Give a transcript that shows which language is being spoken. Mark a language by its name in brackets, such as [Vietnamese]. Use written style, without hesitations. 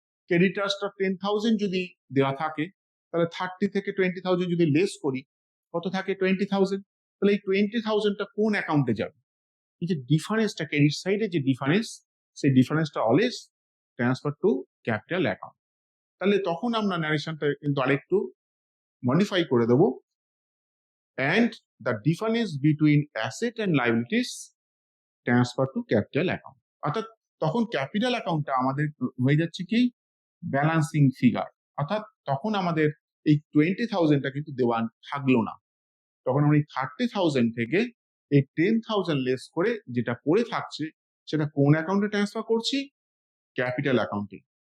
[Bangla] ক্রেডিটার্সটা 10,000 যদি দেওয়া থাকে, তাহলে 30 থেকে 20,000 যদি লেস করি, কত থাকে, 20,000। তাহলে এই 20,000টা কোন অ্যাকাউন্টে যাবে, এই যে ডিফারেন্সটা ক্রেডিট সাইডে যে ডিফারেন্স, সেই ডিফারেন্সটা always transfer to capital account. তাহলে তখন আমরা ন্যারেশনটা কিন্তু আরেকটু মডিফাই করে দেবো, [English] and the difference between asset and liabilities transfer to capital account। [Bangla] অর্থাৎ তখন ক্যাপিটাল অ্যাকাউন্টটা আমাদের হয়ে যাচ্ছে কি, ব্যালান্সিং ফিগার, অর্থাৎ তখন আমাদের এই 20,000টা কিন্তু দেওয়া থাকলো না, তখন আমরা এই 30,000 থেকে এই 10,000 লেস করে যেটা পড়ে থাকছে সেটা কোন অ্যাকাউন্টে ট্রান্সফার করছি, ক্যাপিটাল অ্যাকাউন্টে।